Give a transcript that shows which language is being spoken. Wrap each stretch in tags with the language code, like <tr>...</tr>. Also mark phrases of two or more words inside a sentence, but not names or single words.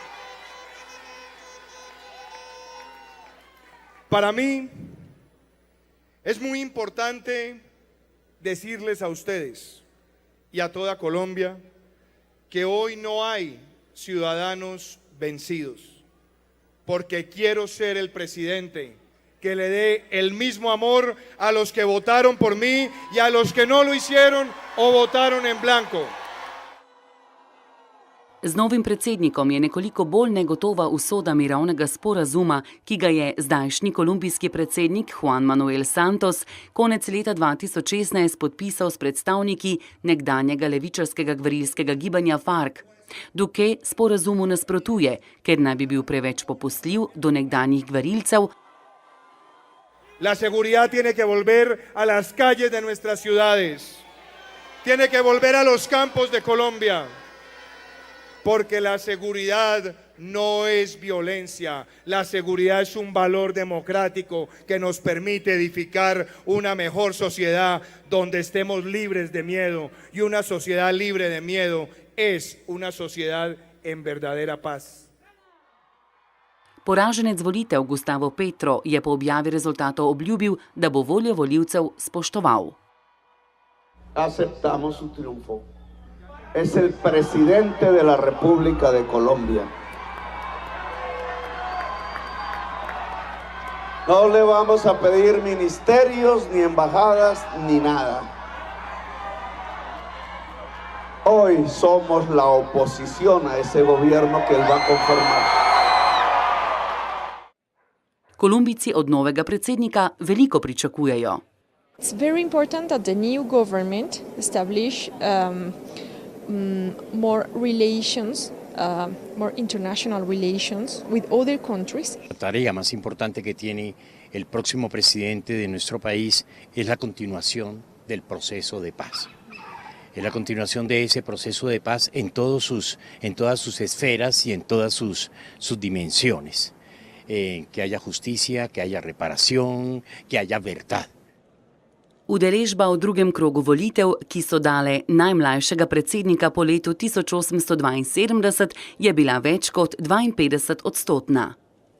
<es>Para mí es muy importante decirles a ustedes y a toda Colombia que hoy no hay ciudadanos vencidos, porque quiero ser el presidente que le dé el mismo amor a los que votaron por mí y a los que no lo hicieron o votaron en blanco.</es> <sl>Z novim predsednikom je nekoliko bolj negotova usoda mirovnega sporazuma, ki ga je zdajšnji kolumbijski predsednik Juan Manuel Santos konec leta 2016 podpisal s predstavniki nekdanjega levičarskega gverilskega gibanja FARC. Duque sporazumu nasprotuje, ker naj bi bil preveč popustljiv do nekdanjih gverilcev.</sl> <es>La seguridad tiene que volver a las calles de nuestras ciudades. Tiene que volver a los campos de Colombia. Porque la seguridad no es violencia, la seguridad es un valor democrático que nos permite edificar una mejor sociedad donde estemos libres de miedo, y una sociedad libre de miedo es una sociedad en verdadera paz.</es> <sl>Poraženec volitev Gustavo Petro je po objavi rezultatov obljubil, da bo voljo volivcev spoštoval.</sl> <es>Aceptamos su triunfo. Es el presidente de la República de Colombia. No le vamos a pedir ministerios, ni embajadas, ni nada. Hoy somos la oposición a ese gobierno que él va a conformar.</es> <sl>Kolumbijci od novega predsednika veliko pričakujejo.</sl> <en>It's very important that the new government establish more relations, more international relations with other countries.</en> <es>La tarea más importante que tiene el próximo presidente de nuestro país es la continuación del proceso de paz. Es la continuación de ese proceso de paz en todas sus esferas y en todas sus dimensiones. Que haya justicia, que haya reparación, que haya verdad.</es> <sl>Udeležba v drugem krogu volitev, ki so dale najmlajšega predsednika po letu 1872, je bila več kot 52-odstotna.</sl>